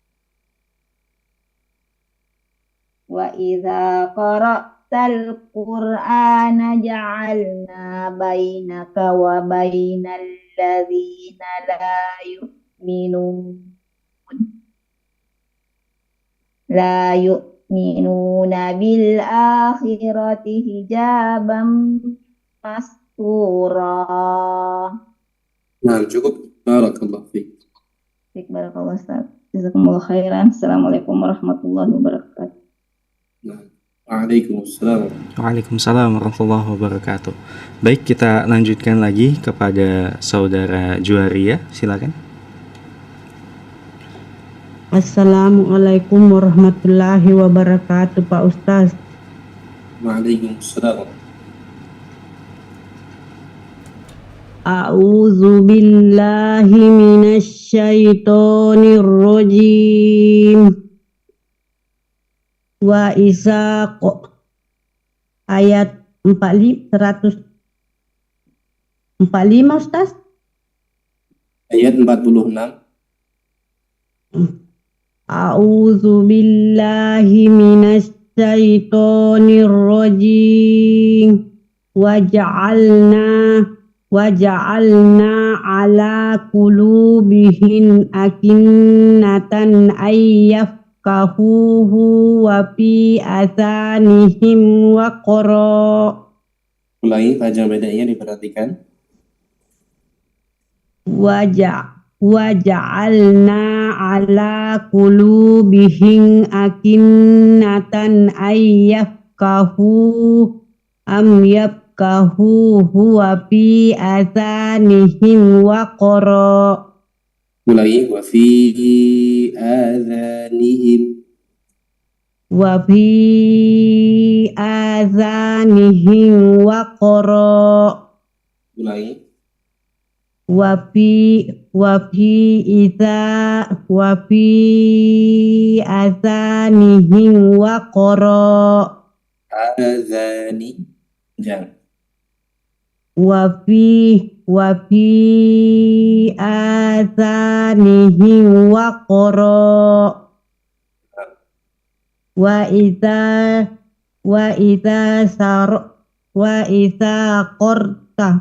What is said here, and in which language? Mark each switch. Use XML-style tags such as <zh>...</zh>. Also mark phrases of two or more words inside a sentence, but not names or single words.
<ar>وإذا قرأت القرآن جعلنا بينك وبين الذين لا يؤمنون بالآخرة حجابا مستورا.</ar> <id>Nah, cukup.</id> <ar>بارك الله فيك. بارك الله أستاذ. جزاكم الله خيرا. السلام عليكم ورحمة الله وبركاته. Nah, وعليكم السلام. وعليكم السلام ورحمة الله وبركاته.</ar> <id>Baik, kita lanjutkan lagi kepada saudara Juwaria, silakan.</id> <ar>السلام عليكم ورحمة الله وبركاته,</ar> <id>Pak Ustaz.</id> <ar>وعليكم السلام. أعوذ بالله من الشيطان الرجيم.</ar> <id>Wa isa ayat 145 Ustaz. Ayat 46.</id> <ar>أعوذ بالله من الشيطان الرجيم. وجعلنا على قلوبهم أكنة أن يفقهوه وفي آذانهم وقرا.</ar> <id>Ulangi panjang bedanya diperhatikan.</id> <ar>وجعلنا على قلوبهم أكنة يفقهوه وفي آذانهم وقرا.</ar> <id>Ulangi</id> <ar>وفي آذانهم. وفي آذانهم وقرا.</ar> <id>Ulangi.</id> <ar>وفي آذانهم وقرا.</ar> <id>Adhani. Jangan.</id> <ar>وفي آذانهم وقرا. وإذا قرأت</ar>